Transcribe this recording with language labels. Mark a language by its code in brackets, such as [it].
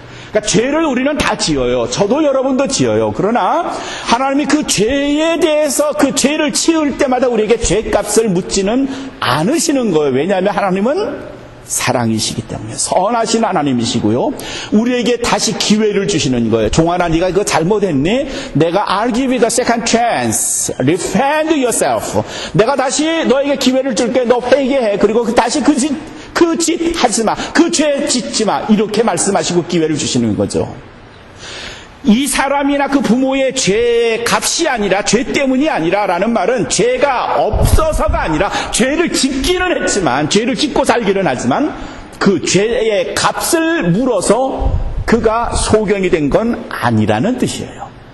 [ko] 그러니까 죄를 우리는 다 지어요. 저도 여러분도 지어요. 그러나 하나님이 그 죄에 대해서, 그 죄를 치울 때마다 우리에게 죄값을 묻지는 않으시는 거예요. 왜냐하면 하나님은 사랑이시기 때문에, 선하신 하나님이시고요, 우리에게 다시 기회를 주시는 거예요. 종아나, 네가 이거 잘못했니? 내가 [en] I'll give you the second chance. Repent yourself. [ko] 내가 다시 너에게 기회를 줄게. 너 회개해. 그리고 다시 그 짓 하지 마. 그 죄 짓지 마. 이렇게 말씀하시고 기회를 주시는 거죠. 이 사람이나 그 부모의 죄의 값이 아니라, 죄 때문이 아니라 라는 말은 죄가 없어서가 아니라, 죄를 짓기는 했지만, 죄를 짓고 살기는 하지만 그 죄의 값을 물어서 그가 소경이 된 건 아니라는 뜻이에요.